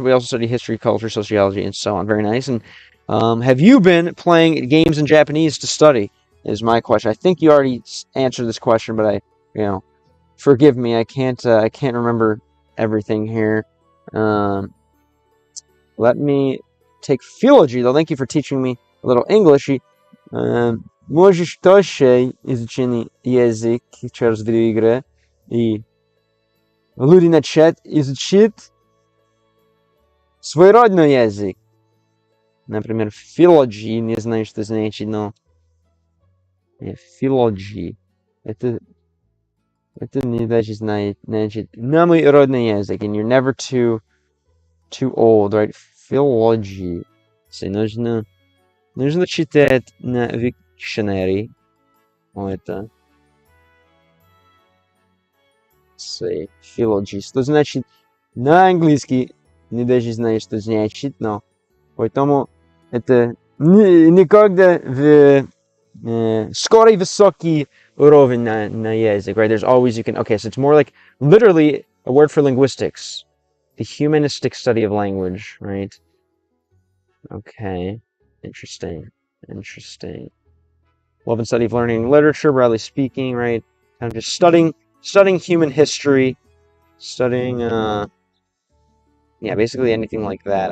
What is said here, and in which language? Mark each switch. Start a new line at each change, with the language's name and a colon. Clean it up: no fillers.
English: We also study history, culture, sociology, and so on. Very nice. And have you been playing games in Japanese to study? Is my question. I think you already answered this question, but forgive me. I can't remember everything here. Let me take philology, though. Thank you for teaching me a little English.
Russian: Можешь тоже изучить язык через видеоигры и люди начать изучить свой родной язык. Например, philology, не знаю, что значит, но philology. Это не даже знает, значит, на мой родной язык.
English: And you're never too old, right? Philology.
Russian: Нужно читать на
English: dictionary.
Russian: Это.
English: Philology.
Russian: Что значит на английский? Не даже знаю, что значит, но поэтому это никогда в скорый высокий уровень на язык,
English: right? There's always okay, so it's more like literally a word for linguistics. The humanistic study of language, right? Okay. Interesting. Interesting. Love and study of learning literature, broadly speaking, right? Kind of just studying human history, studying, yeah, basically anything like that.